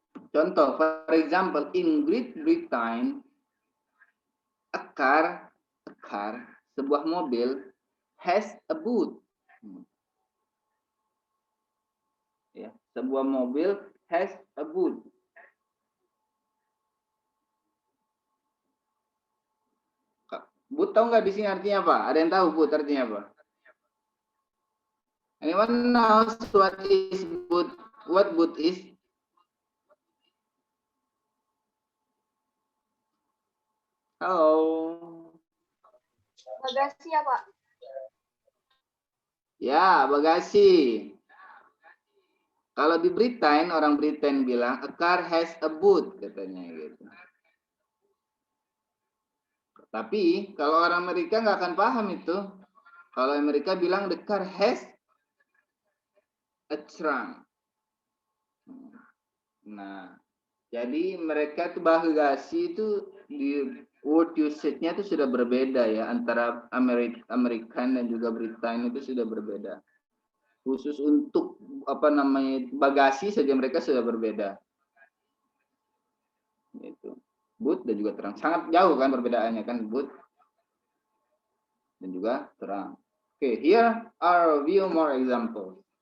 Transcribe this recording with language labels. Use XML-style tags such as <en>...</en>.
<id>Contoh,</id> <en>for example, in Great Britain, a car,</en> <id>sebuah mobil,</id> <en>has a boot.</en> <id>Ya, sebuah mobil</id> <en>has a boot.</en> <id>Boot tahu nggak di sini artinya apa? Ada yang tahu boot artinya apa?</id> <en>Anyone knows what is boot? What boot is?</en> <id>Halo. Bagasi ya, Pak? Ya, bagasi. Kalau di Britain, orang Britain bilang,</id> <en>a car has a boot,</en> <id>katanya gitu. Tapi, kalau orang Amerika nggak akan paham itu. Kalau Amerika bilang,</id> <en>the car has a trunk.</en> <id>Nah, jadi mereka tuh bagasi itu di word usage-nya itu sudah berbeda ya, antara American dan juga Britain itu sudah berbeda. Khusus untuk apa namanya bagasi saja mereka sudah berbeda. Itu boot dan juga terang sangat jauh kan perbedaannya kan boot dan juga terang.</id> <en>Okay, here are a few more examples.</en>